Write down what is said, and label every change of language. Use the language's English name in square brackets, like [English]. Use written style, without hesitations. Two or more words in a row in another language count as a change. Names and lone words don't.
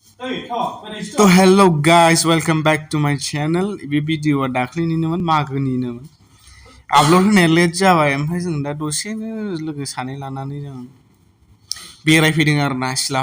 [English] तो hello guys, welcome back to my channel. [Bodo] बे भिडिअआ दाख्लैनिनोमोन मागोनिनोमोन आपल'ड होनाया लेट जाबाय ओमफ्राय जों दा दसेनो लोगो सानै लानानै जों बेरायफैदों आरो ना सिला